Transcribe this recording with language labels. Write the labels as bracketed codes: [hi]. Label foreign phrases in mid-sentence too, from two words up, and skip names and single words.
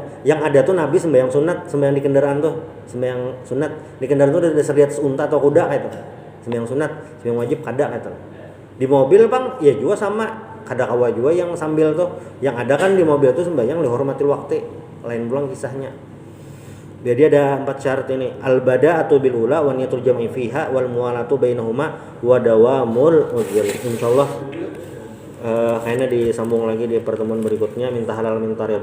[bjn] Yang ada tuh Nabi sembahyang sunat, sembahyang di kendaraan tuh, sembahyang sunat. Di kendaraan tuh ada dasar di atas unta atau kuda kayak itu. Sembahyang sunat, sembahyang wajib kada kayak itu. Di mobil Bang, ya juga sama. Kada kawa juga yang sambil tuh. Yang ada kan di mobil tuh sembahyang [ar] لحرمة الوقت. [bjn] Lain pulang kisahnya. Jadi ada 4 syarat ini. [ar] البداءة بالأولى ونية الجمع فيها والموالاة بينهما ودوام العذر. [bjn] Insyaallah kayaknya disambung lagi di pertemuan berikutnya. Minta halal minta ridha.